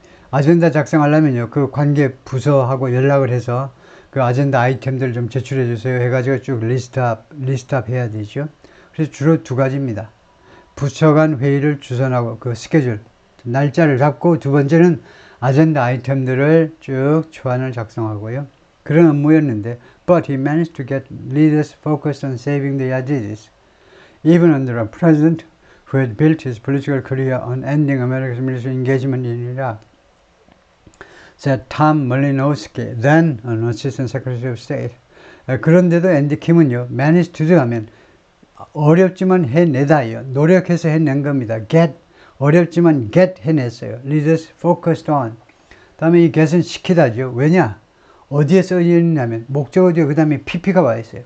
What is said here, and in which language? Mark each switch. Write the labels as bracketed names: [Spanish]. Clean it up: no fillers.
[Korean] 아젠다 작성하려면요. 그 관계 부서하고 연락을 해서 그 아젠다 아이템들 좀 제출해 주세요 해가지고 쭉 리스트업 해야 되죠. 그래서 주로 두 가지입니다. 부처 간 회의를 주선하고 그 스케줄 날짜를 잡고 두 번째는 아젠다 아이템들을 쭉 초안을 작성하고요. 그런 업무였는데, [English] but he managed to get leaders focused on saving the Yazidis, even under a president who had built his political career on ending America's military engagement in Iraq, said Tom Malinowski, then an assistant secretary of state. [Korean] 그런데도 앤디 킴은요, [English] managed to [Korean] 하면 어렵지만 해내다요. 노력해서 해낸 겁니다. get, 어렵지만 get 해냈어요. [English] leaders focused on. [Korean] 다음에 이 get은 시키다죠. 왜냐? 어디에 써있냐면 목적어 뒤에 그 다음에 pp가 와 있어요.